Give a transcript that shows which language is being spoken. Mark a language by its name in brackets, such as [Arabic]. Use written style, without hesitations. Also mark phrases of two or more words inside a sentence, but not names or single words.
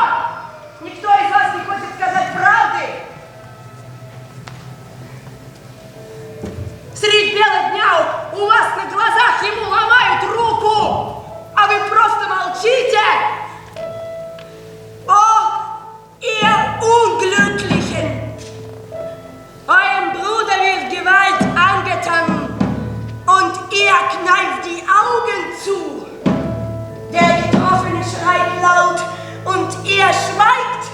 [Russian] Никто из вас не хочет сказать правды? Средь бела дня у вас на глазах ему ломают руку, а вы просто молчите. О, [German] ihr Unglücklichen! Eurem Bruder wird Gewalt angetan und ihr kneift die Augen zu. Der Getroffene schreit laut und ihr schweigt.